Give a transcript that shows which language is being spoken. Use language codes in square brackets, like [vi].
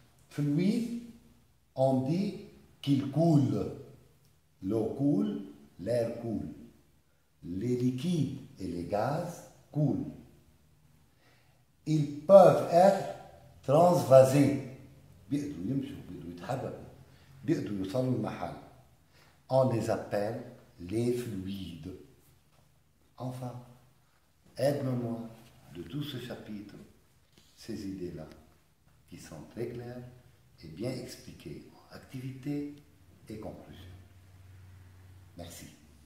[fr] Fluide, on dit qu'il coule. L'eau coule, l'air coule. Les liquides et les gaz coulent. Ils peuvent être transvasés. [ar] بيقدروا يمشوا، بيقدروا يتحركوا، بيقدروا يوصلوا المحل. [fr] On les appelle les fluides. Enfin, aide-moi de tout ce chapitre, ces idées-là, qui sont très claires et bien expliquées en activité et conclusion. Merci.